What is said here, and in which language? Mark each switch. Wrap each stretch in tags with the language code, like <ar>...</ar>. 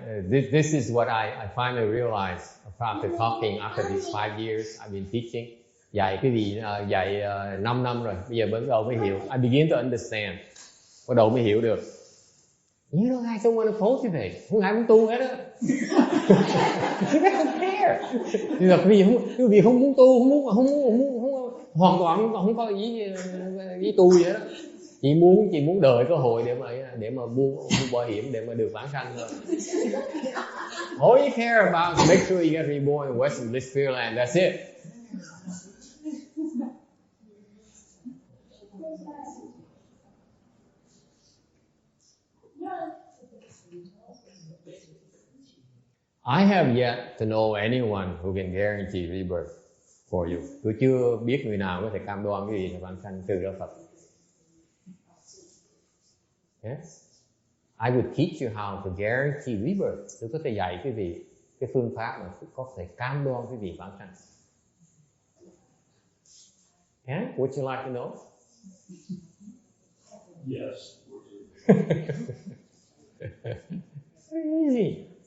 <en>This is what I finally realized after talking after these 5 years I've been teaching.</en> <vi>Dạy cái gì dạy 5 năm rồi, bây giờ bắt đầu mới hiểu.</vi> <en>I begin to understand.</en> <vi>Bắt đầu mới hiểu được.</vi> <en>You know, I don't want to cultivate.</en> <vi>Không ai muốn tu hết á.</vi> <en>You don't care.</en> <vi>Thì là vì không muốn tu, không hoàn toàn không có ý tu gì hết á. Chị muốn đợi cơ hội để mà mua bảo hiểm để mà được vãng sanh thôi.</vi> <en>All you care about is make sure you get reborn in Western Bliss Pureland. That's it. I have yet to know anyone who can guarantee rebirth for you.</en> <vi>Tôi chưa biết người nào có thể cam đoan cái gì là vãng sanh từ đó Phật.</vi> <en>Yes. I would teach you how to guarantee rebirth.</en> <vi>Tôi có thể dạy quý vị cái phương pháp mà có thể cam đoan quý vị vãng sanh.</vi> <en>Yeah? Would you like to know? Yes. Easy.</en>